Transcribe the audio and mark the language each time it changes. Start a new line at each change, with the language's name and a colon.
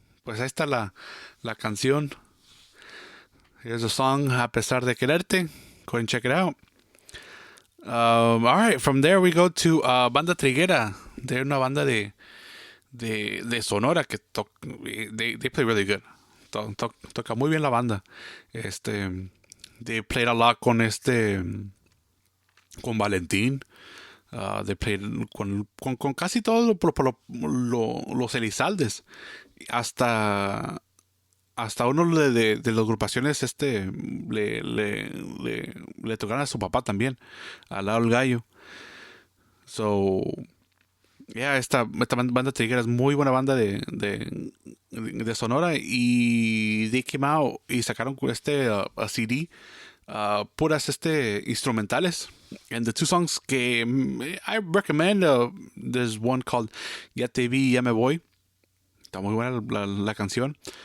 Spanish: Pues ahí está la canción.
English: Here's a song, A Pesar de Quererte. Go ahead and check it out. All right, from there we go to Banda Triguera. They're
Spanish: una banda de Sonora que
English: they play really good.
Spanish: Toca muy bien la banda.
English: They played a lot
Spanish: con Valentín.
English: They played
Spanish: con casi todos los Elizaldes. Hasta uno de las agrupaciones le tocaron a su papá también, al lado del gallo. So, esta banda triguera es muy buena banda de Sonora, y
English: they came out
Spanish: y sacaron a CD, puras instrumentales.
English: And the two songs que I recommend, there's one called Ya Te Vi, Ya Me Voy.
Spanish: Está muy buena la canción.